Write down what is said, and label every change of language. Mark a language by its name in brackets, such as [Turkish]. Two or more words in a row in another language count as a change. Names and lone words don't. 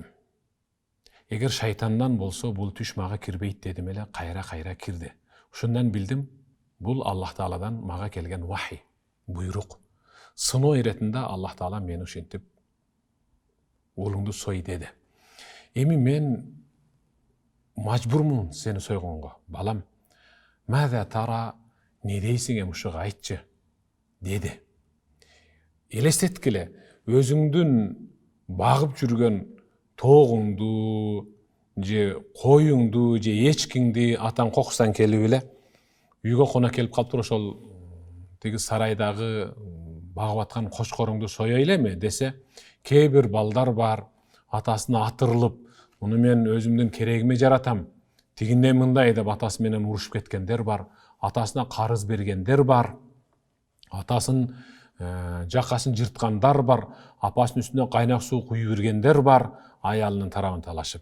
[Kyrgyz] Эгер шайтандан болсо бул түш мага кирбейт дедим эле, кайра-кайра кирди. Ошондон билдим, бул Аллах Тааладан мага келген вахи, буйрук. Сыноо иретинде Аллах Таала мени ушинтип уулуңду сой деди. Эми мен мажбурмун сени сойгонго. Балам, маза тара, не дейсиң эми ушуга айтчы деди. Элестеткиле, өзүңдүн багып жүргөн тоогуңду, же коюңду, же эчкиңди атаң кокусаң келип эле үйгө кона келип калыптыр, ошол тиги сарайдагы багып аткан кочкоруңду соя элеби десе, кээ бир балдар бар, атасына атырылып, муну мен өзүмдүн керегиме жаратам, тигиндей мындай деп атасы менен урушуп кеткендер бар, атасына карыз бергендер бар, атасын жакасын жырткандар бар, апасынын үстүнө кайнак суу куюп бергендер бар, аялынын тарабын талашып.